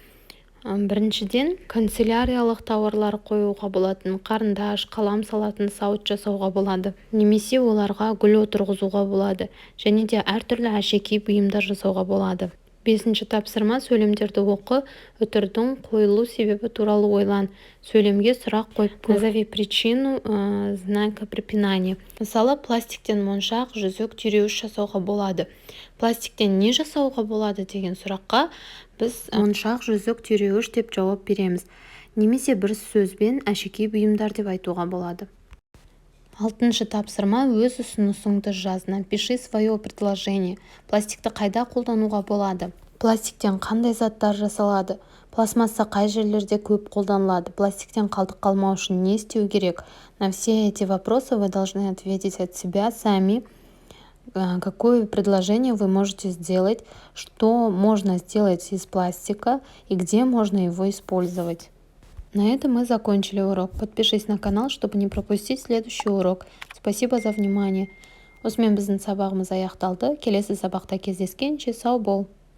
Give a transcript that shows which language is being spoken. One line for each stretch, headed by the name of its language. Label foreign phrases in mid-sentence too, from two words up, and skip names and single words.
Kazakh: Біріншіден, канцеляриялық тауарлар қоюға болатын, қарындаш, қалам салатын сауыт жасауға болады. Немесе оларға гүл отырғызуға болады. Және де әртүрлі әшекей бұйымдар жасауға болады. Бесінші тапсырма, сөйлемдерді оқы, үтірдің қойылу себебі туралы ойлан. Сөйлемге сұрақ қойып,
Russian: назови причину знака препинания.
Kazakh: Мысалы, пластиктен моншақ, жүзік, түйреуіш жасауға болады. Пластиктен не жасауға болады деген сұраққа біз моншақ, жүзік, түйреуіш деп жауап береміз. Немесе бір сөзбен әшекей бұйымдар деп айтуға болады. Алтыншы тапсырма, өз ұсынысыңды жаз.
Russian: Напиши свое предложение.
Kazakh: Пластикті қайда қолдануға болады? Пластиктен қандай заттар жасалады? Пластмасса қай жерлерде көп қолданылады? Пластиктен қалдық қалмау үшін не істеу керек?
Russian: На все эти вопросы вы должны ответить от себя сами. Какое предложение вы можете сделать, что можно сделать из пластика и где можно его использовать. На этом мы закончили урок. Подпишись на канал, чтобы не пропустить следующий урок. Спасибо за внимание.
Kazakh: Осымен біздің сабағымыз аяқталды. Келесі сабақта кездескенше сау бол.